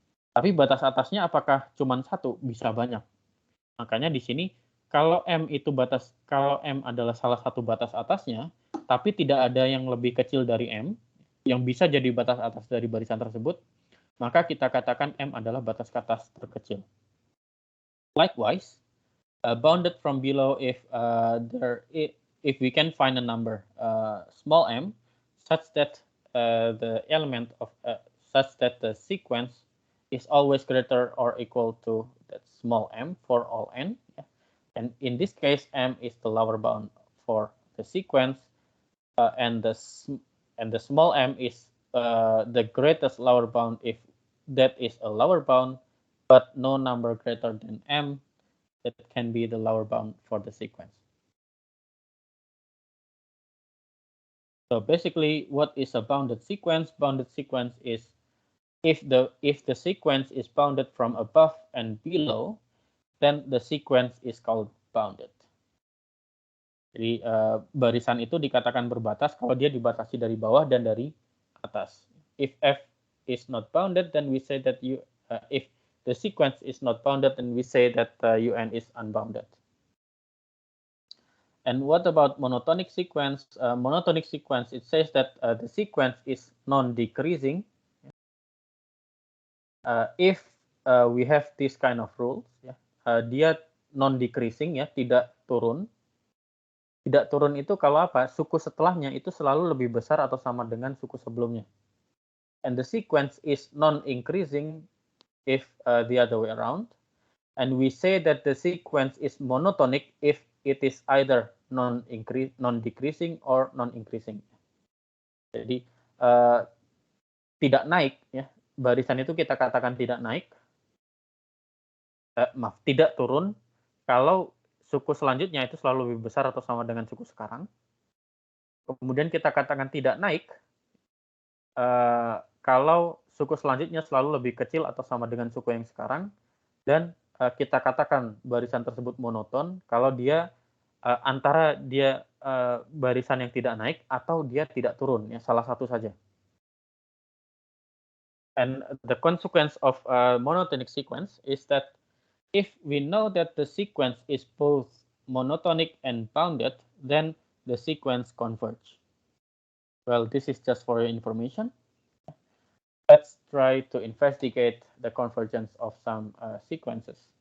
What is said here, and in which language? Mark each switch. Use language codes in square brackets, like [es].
[id] Tapi batas atasnya apakah cuma satu? Bisa banyak. Makanya di sini kalau m adalah salah satu batas atasnya, tapi tidak ada yang lebih kecil dari m, yang bisa jadi batas atas dari barisan tersebut, maka kita katakan m adalah batas atas terkecil. [en] Likewise, bounded from below if we can find a number small m such that the element of such that the sequence is always greater or equal to that small m for all n. And in this case, m is the lower bound for the sequence, and the small m is the greatest lower bound if that is a lower bound, but no number greater than m that can be the lower bound for the sequence. So basically, what is a bounded sequence? Bounded sequence is if the sequence is bounded from above and below, then the sequence is called bounded. [id] Jadi barisan itu dikatakan berbatas kalau dia dibatasi dari bawah dan dari atas. [en] If f is not bounded, then we say that if the sequence is not bounded, then we say that un is unbounded. And what about monotonic sequence? Monotonic sequence, it says that the sequence is non-decreasing if we have this kind of rules. [id] Dia non-decreasing, ya, tidak turun. Tidak turun itu kalau apa? Suku setelahnya itu selalu lebih besar atau sama dengan suku sebelumnya. [en] And the sequence is non-increasing if the other way around. And we say that the sequence is monotonic if it is either non-decreasing or non-increasing. [id] Jadi tidak naik, ya, barisan itu kita katakan tidak naik, tidak turun kalau suku selanjutnya itu selalu lebih besar atau sama dengan suku sekarang. Kemudian kita katakan tidak naik kalau suku selanjutnya selalu lebih kecil atau sama dengan suku yang sekarang. Dan kita katakan barisan tersebut monoton kalau dia antara dia barisan yang tidak naik atau dia tidak turun, ya, salah satu saja. [en] And the consequence of a monotonic sequence is that if we know that the sequence is both monotonic and bounded, then the sequence converge. Well, this is just for your information. Let's try to investigate the convergence of some sequences.